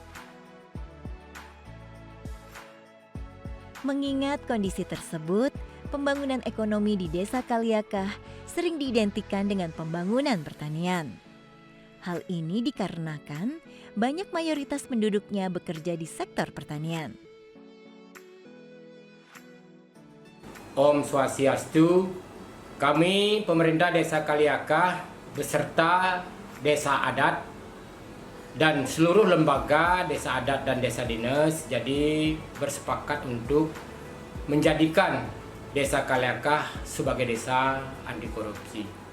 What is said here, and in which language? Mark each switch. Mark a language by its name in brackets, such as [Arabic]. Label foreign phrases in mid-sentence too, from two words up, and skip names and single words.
[Indonesian] Mengingat kondisi tersebut, pembangunan ekonomi di desa Kaliaka sering diidentikan dengan pembangunan pertanian. Hal ini dikarenakan banyak mayoritas penduduknya bekerja di sektor pertanian. [Balinese] Om Swastiastu, [Indonesian] kami pemerintah desa Kaliaka beserta desa adat dan seluruh lembaga desa adat dan desa dinas jadi bersepakat untuk menjadikan desa Kaliaka sebagai desa anti korupsi.